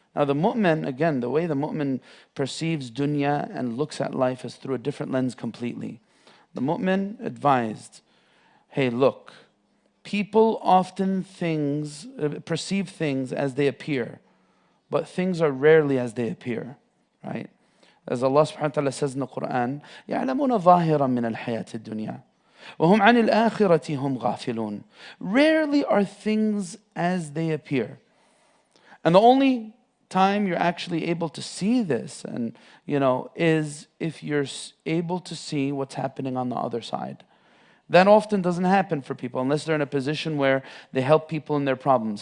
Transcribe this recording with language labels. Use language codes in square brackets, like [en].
[en] Now the mu'min, again, the way the mu'min perceives dunya and looks at life is through a different lens completely. The mu'min advised, hey, look, people often perceive things as they appear, but things are rarely as they appear, right? As Allah subhanahu wa ta'ala says in the Quran, [ar] يَعْلَمُونَ ظَاهِرًا مِنَ الْحَيَاةِ الدُّنْيَا وَهُمْ عَنِ الْآخِرَةِ هُمْ غَافِلُونَ. [en] Rarely are things as they appear. And the only time you're actually able to see this, and is if you're able to see what's happening on the other side. That often doesn't happen for people unless they're in a position where they help people in their problems.